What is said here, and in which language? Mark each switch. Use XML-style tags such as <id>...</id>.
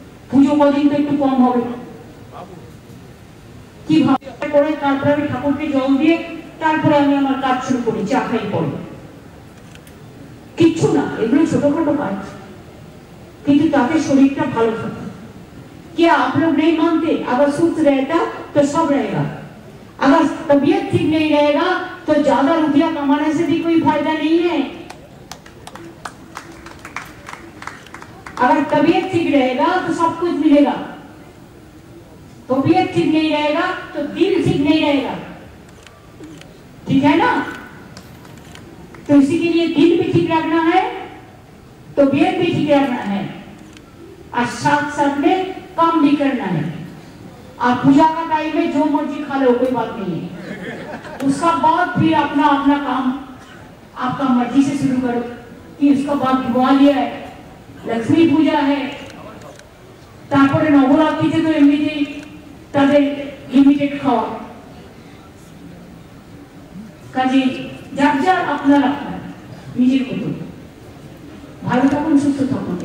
<bn>পুজো কদিন তো একটু কম হবে, কিভাবে করে তারপরে আমি ঠাকুরকে জল দিয়ে তারপরে আমি আমার কাজ শুরু করি, চা খাই পরে। কিচ্ছু না, এগুলো ছোটখাটো কাজ, কিন্তু তাতে শরীরটা ভালো থাকে।</bn> <hi>क्या आप लोग नहीं मानते? अगर सुस्त रहता तो सब रहेगा, अगर तबीयत ठीक नहीं रहेगा तो ज्यादा रुपया कमाने से भी कोई फायदा नहीं है। अगर तबीयत ठीक रहेगा तो सब कुछ मिलेगा, तबीयत ठीक नहीं रहेगा तो दिल ठीक नहीं रहेगा, ठीक है ना? तो इसी के लिए दिल भी ठीक रखना है, तबीयत भी ठीक रखना है, और साथ साथ में काम भी करना है। आप पूजा का टाइम में जो मर्जी खा लो, कोई बात नहीं है, उसका बाद फिर अपना अपना काम आपका मर्जी से शुरू करो। कि उसका बाद दिवाली है, लक्ष्मी पूजा है,</hi> <bn>তারপরে নবরাত্রিতে তো এমনিতেই তাদের লিমিটেড খাওয়া, কাজে যার যার আপনার আপনার নিজের মতো ভালো থাকুন, সুস্থ থাকুন।</bn>